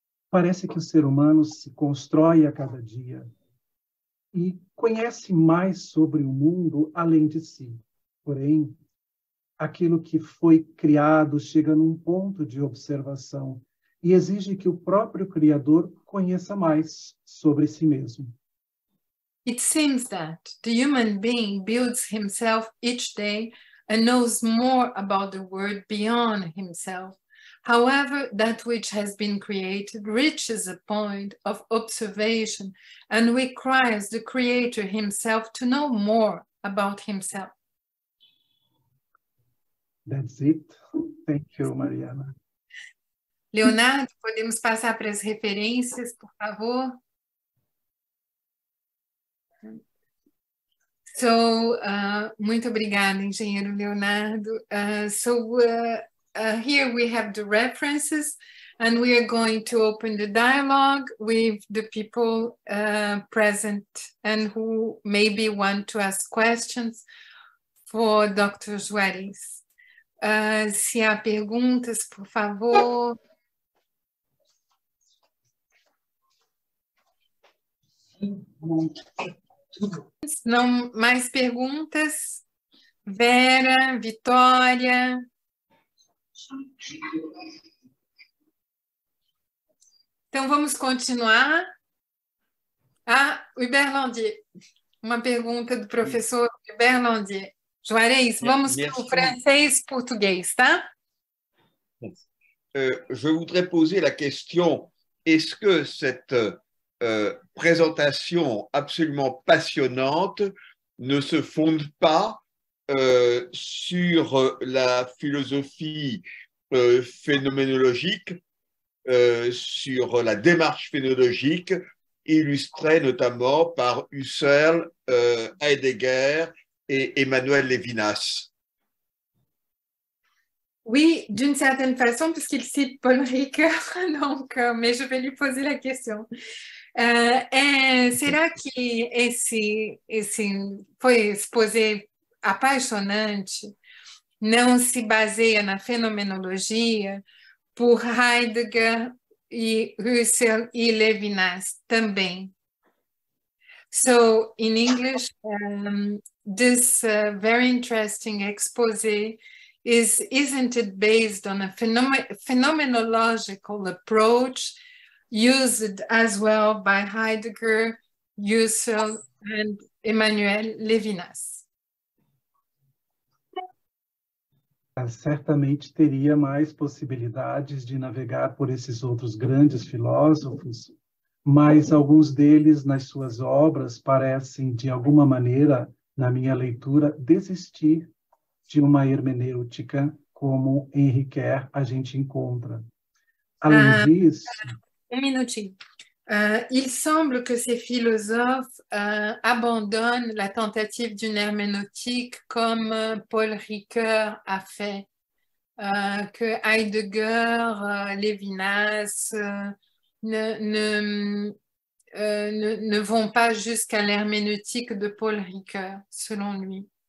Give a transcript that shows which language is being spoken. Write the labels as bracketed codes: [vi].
[pt] Parece que o ser humano se constrói a cada dia e conhece mais sobre o mundo além de si. Porém, aquilo que foi criado chega num ponto de observação e exige que o próprio Criador conheça mais sobre si mesmo. [en] It seems that the human being builds himself each day and knows more about the world beyond himself. However, that which has been created reaches a point of observation and requires the Creator himself to know more about himself. That's it. Thank you, Mariana. [pt] Leonardo, podemos passar para as referências, por favor? So, muito obrigada, engenheiro Leonardo. [en] Here we have the references, and we are going to open the dialogue with the people present and who maybe want to ask questions for Dr. Juarez. [pt] Se há perguntas, por favor. Não mais perguntas? Vera, Vitória. Então, vamos continuar. Hubert Landier. Uma pergunta do professor Hubert Landier. Juarez, vamos para o francês e português, tá? [fr] Je voudrais poser la question, est-ce que cette présentation absolument passionnante ne se fonde pas sur la philosophie phénoménologique, sur la démarche phénoménologique, illustrée notamment par Husserl, Heidegger et Emmanuel Levinas. Oui, d'une certaine façon, puisqu'il cite Paul Ricoeur, donc, mais je vais lui poser la question. [pt] Será que esse foi exposé apaixonante não se baseia na fenomenologia por Heidegger e Husserl e Levinas também? [en] So, in English, this very interesting exposé isn't it based on a phenomenological approach used as well by Heidegger, Husserl, and Emmanuel Levinas? [pt] Certamente teria mais possibilidades de navegar por esses outros grandes filósofos, mas alguns deles, nas suas obras, parecem, de alguma maneira, na minha leitura, desistir de uma hermenêutica como em Ricoeur a gente encontra. Além disso... Un minutinho. [fr] Il semble que ces philosophes abandonnent la tentative d'une herméneutique comme Paul Ricoeur a fait, que Heidegger, Levinas ne vont pas jusqu'à l'herméneutique de Paul Ricoeur, selon lui.